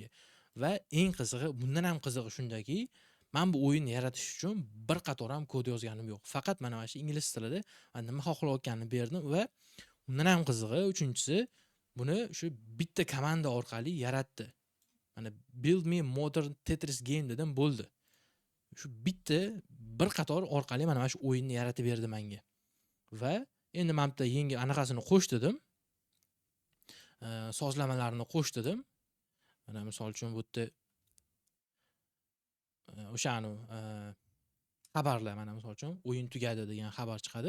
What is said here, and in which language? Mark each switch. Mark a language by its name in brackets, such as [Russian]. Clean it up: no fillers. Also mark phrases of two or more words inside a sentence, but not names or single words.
[Uzbek] Va eng qizig'i, bundan ham qizig'i shundaki, men bu o'yinni yaratish uchun bir qator ham kod yozganim yo'q. Faqat mana shu ingliz tilida nima xohlayotganini berdim va undan ham qizig'i, uchinchisi, buni shu bitta komanda orqali yaratdi. Mana [English] build me modern Tetris game [Uzbek] dedim, bo'ldi. Shu bitta bir qator orqali mana shu o'yinni yaratib berdi menga. Va endi men bitta yangi anaqasini qo'sh dedim. Sozlamalarni qo'sh dedim. Mana misol uchun bu yerda o'shani xabarlar, mana misol uchun o'yin tugadi degan xabar chiqadi.